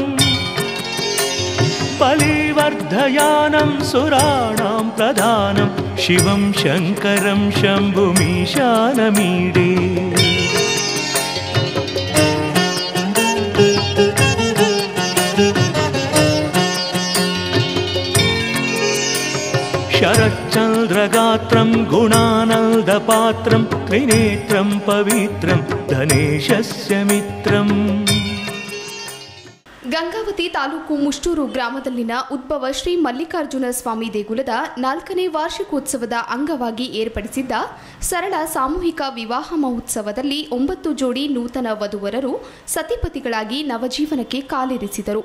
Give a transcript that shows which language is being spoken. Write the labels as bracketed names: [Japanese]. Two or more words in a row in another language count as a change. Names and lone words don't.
[Sanskrit] बलिवर्धयानं सुराणां प्रधानं शिवं शङ्करं शम्भुमीशानमीडे शरच्चन्द्रगात्रं गुणानन्दपात्रं त्रिनेत्रं पवित्रं धनेशस्य मित्रम् [Kannada] ಗಂಗಾವತಿ ತಾಲೂಕು ಮುಷ್ಟೂರು ಗ್ರಾಮದಲ್ಲಿನ ಉದ್ಭವ ಶ್ರೀ ಮಲ್ಲಿಕಾರ್ಜುನ ಸ್ವಾಮಿ ದೇಗುಲದ 4ನೇ ವಾರ್ಷಿಕೋತ್ಸವದ ಅಂಗವಾಗಿ ಏರ್ಪಡಿಸಿದ್ದ ಸರಳ ಸಾಮೂಹಿಕ ವಿವಾಹ ಮಹೋತ್ಸವದಲ್ಲಿ 9 ಜೋಡಿ ನೂತನ ವಧುವರರು ಸತಿಪತಿಗಳಾಗಿ ನವಜೀವನಕ್ಕೆ ಕಾಲಿರಿಸಿದರು.